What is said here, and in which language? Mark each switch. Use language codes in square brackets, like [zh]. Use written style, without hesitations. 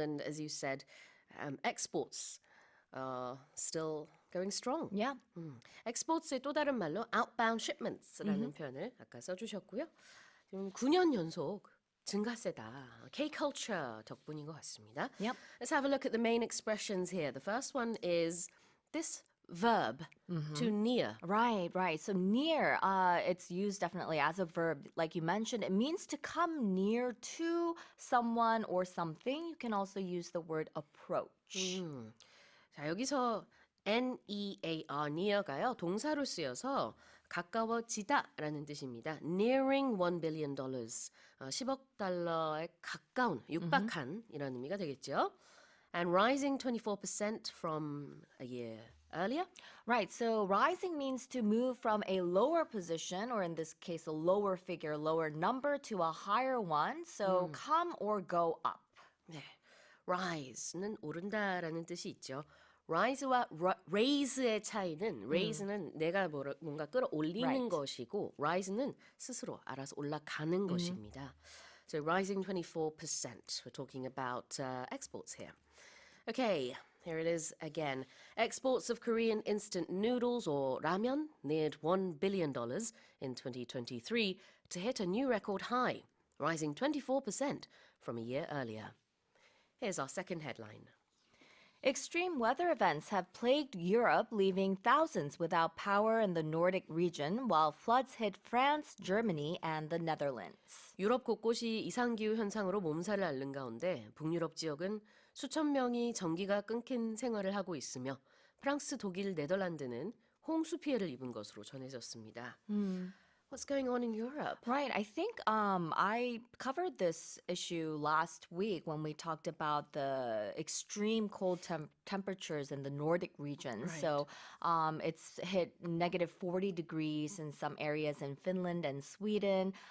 [en] And as you said, exports are still going strong. Yeah. [ko] exports의 또 다른 말로 [en] outbound shipments [ko] 라는 표현을 아까 써주셨고요. 지금 9년 연속 증가세다. K-culture 덕분인 것 같습니다. [en] Yep. Let's have a look at the main expressions here. The first one is this verb, to near. Right. So near, it's used definitely as a verb. Like you mentioned, it means to come near to someone or something. You can also use the word approach. [ko] 자, 여기서 near, near가요. 동사로 쓰여서 가까워지다라는 뜻입니다. [en] Nearing $1 billion. [ko] 10억 달러에 가까운, 육박한 이런 의미가 되겠죠. [en] And rising 24% from a year earlier. Right, so rising means to move from a lower position, or in this case, a lower figure, lower number, to a higher one. So come or go up. [ko] 네, rise는 오른다라는 뜻이 있죠. rise와 raise의 차이는 raise는 내가 뭔가 끌어올리는 [en] Right. [ko] 것이고 rise는 스스로 알아서 올라가는 것입니다. [en] So rising 24%. We're talking about exports here. Okay, here it is again. Exports of Korean instant noodles or ramen neared $1 billion in 2023 to hit a new record high, rising 24% from a year earlier. Here's our second headline. Extreme weather events have plagued Europe, leaving thousands without power in the Nordic region, while floods hit France, Germany, and the Netherlands. [ko] 유럽 곳곳이 이상기후 현상으로 몸살을 앓는 가운데 북유럽 지역은 수천 명이 전기가 끊긴 생활을 하고 있으며 프랑스, 독일, 네덜란드는 홍수 피해를 입은 것으로 전해졌습니다. [en] What's going on in Europe? Right. I think I covered this issue last week when we talked about the extreme cold temperatures in the Nordic region. Right. So it's hit negative 40 degrees in some areas in Finland and Sweden.